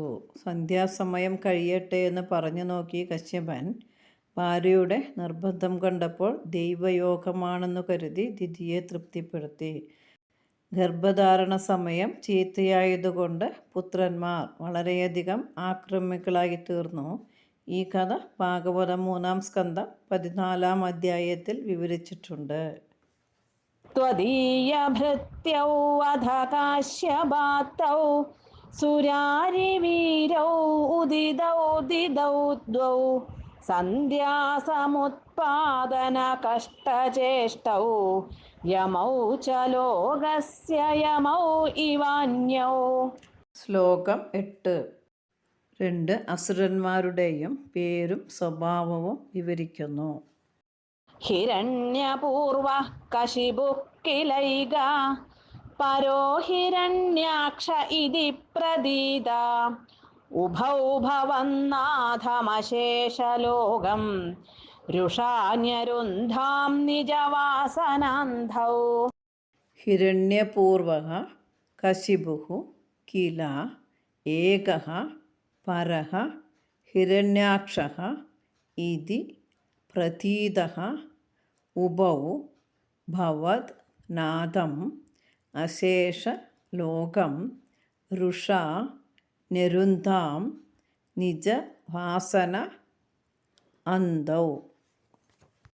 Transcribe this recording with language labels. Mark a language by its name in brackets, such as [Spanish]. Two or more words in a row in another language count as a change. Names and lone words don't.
[Malayalam] സന്ധ്യാസമയം കഴിയട്ടെ എന്ന് പറഞ്ഞു നോക്കി കശ്യപൻ ഭാര്യയുടെ നിർബന്ധം കണ്ടപ്പോൾ ദൈവയോഗമാണെന്നു കരുതി ദിതിയെ തൃപ്തിപ്പെടുത്തി. ഗർഭധാരണ സമയം ചീത്തയായതുകൊണ്ട് പുത്രന്മാർ വളരെയധികം ആക്രമികളായി തീർന്നു. ഈ കഥ ഭാഗവതം 3-ാം സ്കന്ധം 14-ാം അധ്യായത്തിൽ വിവരിച്ചിട്ടുണ്ട്. [Sanskrit] त्वदीयभृत्यौ अध काश्यपातौ सुरारिवीरौ उदितौ दिदौ द्वौ सन्ध्यासमुत्पादनकष्टचेष्टौ यमौ च लोकस्य यमौ इवान्यौ. [Malayalam] ശ്ലോകം 8. 2 അസുരന്മാരുടെയും പേരും സ്വഭാവവും വിവരിക്കുന്നു. [Sanskrit] हिरण्यपूर्वः कशिपुः किलैगा परो हिरण्याक्ष इति प्रदीता उभौ भवन्नाथमशेषलोकं रुषान्यरुन्धां निजवासनान्धौ. ഹിരണ്യപൂർവഃ കശിപുഃ കില ഏകഃ പരഃ ഹിരണ്യാക്ഷഃ ഇതി പ്രതീതഃ ഉഭൗ ഭവത് നാഥം അശേഷലോകം രുഷാ നിരുന്ധാം നിജവാസന അന്തൗ.